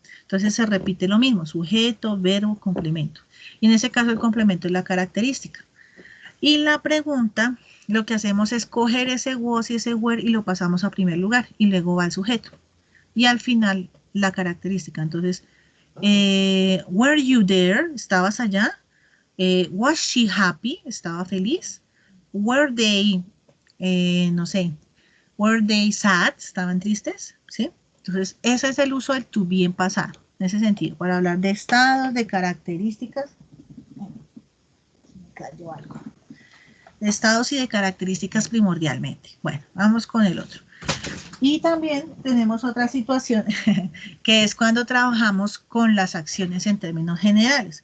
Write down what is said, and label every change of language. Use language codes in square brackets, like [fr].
[es] Entonces se repite lo mismo. Sujeto, verbo, complemento. Y en ese caso el complemento es la característica. Y la pregunta, lo que hacemos es coger ese was y ese were y lo pasamos a primer lugar. Y luego va el sujeto. Y al final la característica. Entonces, [en] were you there? [es] ¿Estabas allá? [en] Was she happy? [es] ¿Estaba feliz? [en] Were they, [es] no sé, [en] were they sad? [es] ¿Estaban tristes? ¿Sí? Entonces, ese es el uso del to be en pasado, en ese sentido, para hablar de estados, de características. Me cayó algo. De estados y de características primordialmente. Bueno, vamos con el otro. Y también tenemos otra situación que es cuando trabajamos con las acciones en términos generales.